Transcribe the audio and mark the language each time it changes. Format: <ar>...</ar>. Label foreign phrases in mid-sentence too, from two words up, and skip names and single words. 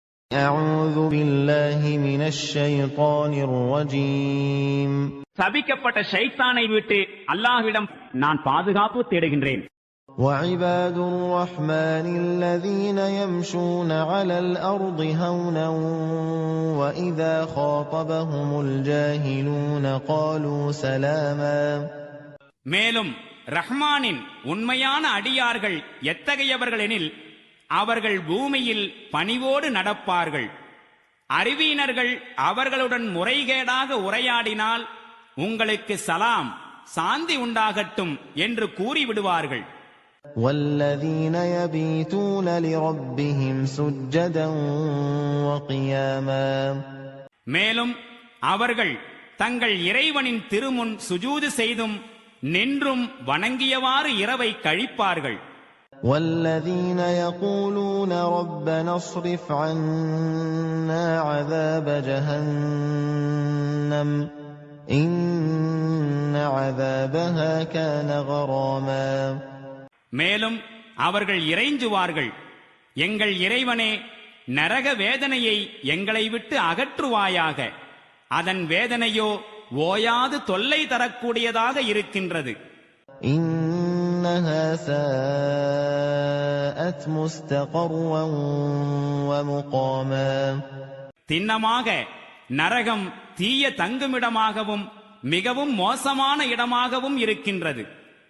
<ar>أعوذ بالله من الشيطان الرجيم.</ar> <ta>சபிக்கப்பட்ட ஷைத்தானை விட்டு அல்லாஹ்விடம் நான் பாதுகாப்பு தேடுகின்றேன்.</ta> <ar>وعباد الرحمن الذين يمشون على الأرض هونا وإذا خاطبهم الجاهلون قالوا سلاما.</ar> <ta>மேலும் ரஹ்மானின் உண்மையான அடியார்கள் எத்தகையவர்கள் எனில் அவர்கள் பூமியில் பணிவோடு நடப்பார்கள். அறிவியினர்கள் அவர்களுடன் முறைகேடாக உரையாடினால் உங்களுக்கு சலாம் சாந்தி உண்டாகட்டும் என்று கூறிவிடுவார்கள்.</ta> <ar>والذين يبيتون لربهم سجدا وقياما.</ar> <ta>மேலும் அவர்கள் தங்கள் இறைவனின் திருமுன் சுஜூது செய்தும் நின்றும் வணங்கியவாறு இரவை கழிப்பார்கள்.</ta> <ar>والذين يقولون ربنا اصرف عنا عذاب جهنم إن عذابها كان غراما.</ar> <ta>மேலும் அவர்கள் இறைஞ்சுவார்கள், எங்கள் இறைவனே, நரக வேதனையை எங்களை விட்டு அகற்றுவாயாக, அதன் வேதனையோ ஓயாது தொல்லை தரக்கூடியதாக இருக்கின்றது.</ta> <ar>إنها ساءت مستقرا ومقاما.</ar> <ta>திண்ணமாக நரகம் தீய தங்குமிடமாகவும் மிகவும் மோசமான இடமாகவும் இருக்கின்றது.</ta>